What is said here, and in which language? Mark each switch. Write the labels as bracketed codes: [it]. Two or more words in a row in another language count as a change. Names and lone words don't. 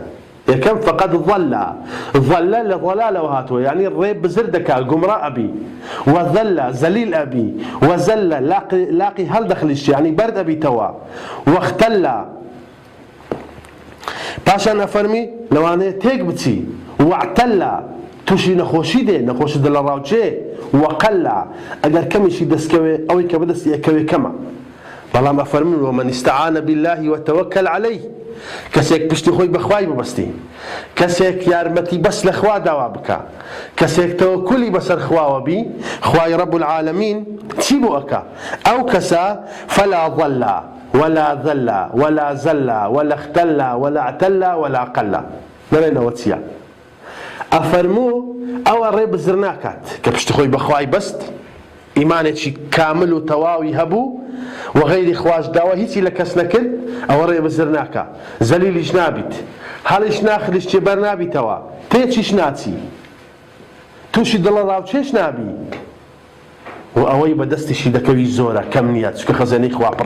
[ckb] یەکەم فقط ضەلە، ضەلە لە ضەلالەوە هاتووە، یعنی ڕێ بزر دەکات، گومڕا ئەبی، وەذەلە زەلیل ئەبی، وەزەلە لاقی هەڵدەخلیشتی، یعنی بەرد ئەبیتەوە، وەختەلە پاشان ئەفەرمی لەوانەیە تێک بچی، وەعتەلە تووشی نەخۆشی دێ، نەخۆشی دڵە ڕاوچێ، وەقەلە ئەگەر کەمیشی دەستکەوێ ئەوەی کە بەدەستی ئەکەوێ کەمە. بەڵام ئەفەرمون [ar] ومن استعان بالله وتوكل عليه، [ckb] کەسێک پشتی خۆی بەخوای ببەستی، کەسێک یارمەتی بەس لە خوا داوا بکە، کەسێک تەوەکولی بەسەر خواوە بی، خوای [ar] رب العالمین [ckb] چی بۆ ئەکا؟ ئەو کەسە [ar] فلا ضل ولا ذل ولا زل ولا اختل ولا اعتل ولا قل. [ckb] نەڵێنەوە چییە؟ ئەفەرموو ئەوە ڕێ بزر ناکات کە پشتی خۆی بەخوای بەست، ئیمانێکی کامل و تەواوی هەبوو و غەیری خواش داوە هیچی لە کەس نەکرد، ئەوە ڕێ بزر ناکە، زەلیلیش نابیت، هەڵیش ناخلیش چێبەر نابیتەوە، تێچیش ناچی، تووشی دڵە ڕاوچێش نابی، و ئەوەی بەدەستیشی دەکەوی زۆرە، کەم نییە، چکە خەزانەی خوا پڕە.